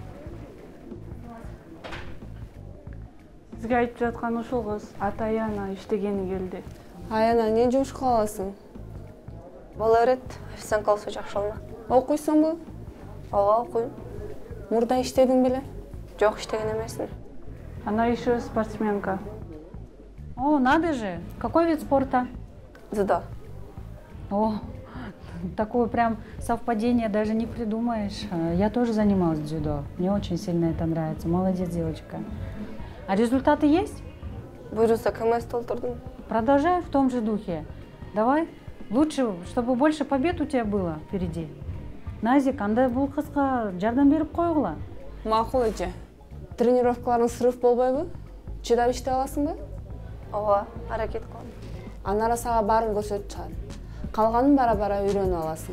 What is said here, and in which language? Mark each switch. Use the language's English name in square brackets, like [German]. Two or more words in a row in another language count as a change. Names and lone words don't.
[Kyrgyz] Сизге айтып жаткан ушул кыз ата Аяна иштегени келди. Аяна, эмне жумуш кыласың? Бала өрөт, официант болсо жакшы болмок. Окуйсуңбу? Ооба, окуйм. Мурда иштедиң беле? Жок, иштеген эмесмин. [Russian] Она еще спортсменка. О, надо же! Какой вид спорта? Дзюдо. О, такое прям совпадение даже не придумаешь. Я тоже занималась дзюдо. Мне очень сильно это нравится. Молодец, девочка. А результаты есть? [Kyrgyz] Буйруса, КМС толтурдум. [Russian] Продолжай в том же духе. Давай. Лучше, чтобы больше побед у тебя было впереди. [Kyrgyz] Назик, андай бул кызга жардам берип койгула. Макул эже. Тренировкаларың сырыф болбойбу? Чыдап иштей аласыңбы? Ооба, аракет кылам. Анара сага баарын көрсөтүп чыгат. Калганын бара-бара үйрөнүп аласың.